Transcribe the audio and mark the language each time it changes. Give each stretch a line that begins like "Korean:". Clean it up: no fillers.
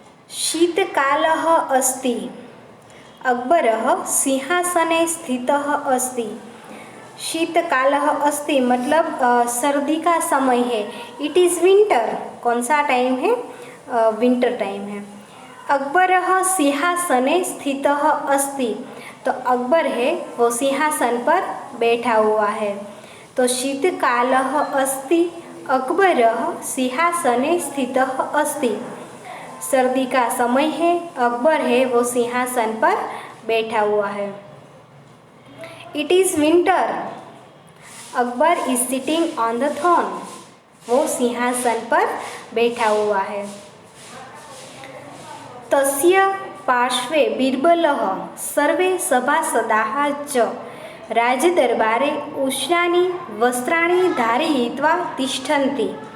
Sanskrit: शीतकालः अस्ति, अकबरः सिंहासने स्थितः अस्ति। शीतकालः अस्ति
Hindi: मतलब सर्दी का समय है।
English: it is winter,
Hindi: कौन सा टाइम है? विंटर टाइम है।
Sanskrit: अकबरः सिंहासने स्थितः अस्ति,
Hindi: तो अकबर है वो सिंहासन पर बैठा हुआ है।
Sanskrit: तो शीतकालः अस्ति, अकबरः सिंहासने स्थितः अस्ति।
Hindi: सर्दी का समय है, अकबर है वो सिंहासन पर बैठा हुआ है।
English: it is winter, Akbar is sitting on the throne,
Hindi: वो सिंहासन पर बैठा हुआ है।
Sanskrit: तस्य पार्श्वे बीरबलः सर्वे सभासदाः च राजदरबारे उष्णानि वस्त्राणि धारयित्वा तिष्ठन्ति।